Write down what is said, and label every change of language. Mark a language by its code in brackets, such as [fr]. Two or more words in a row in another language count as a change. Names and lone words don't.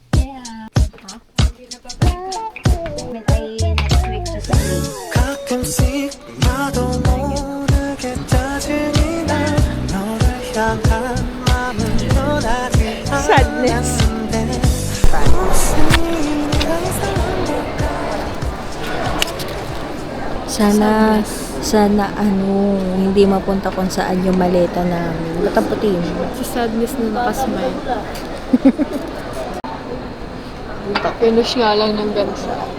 [tl] Ha? Payment ay [en] next week [tl] sa Sunday. [ko] 가끔씩 나도 모르게 짜증이 나 너를 향한 마음은 변하지 않았는데 [tl] Sana hindi mapunta kung saan yung maleta namin. Ba't ang puti mo? Si sadness na nakasmile. Finish nga lang ng gansa.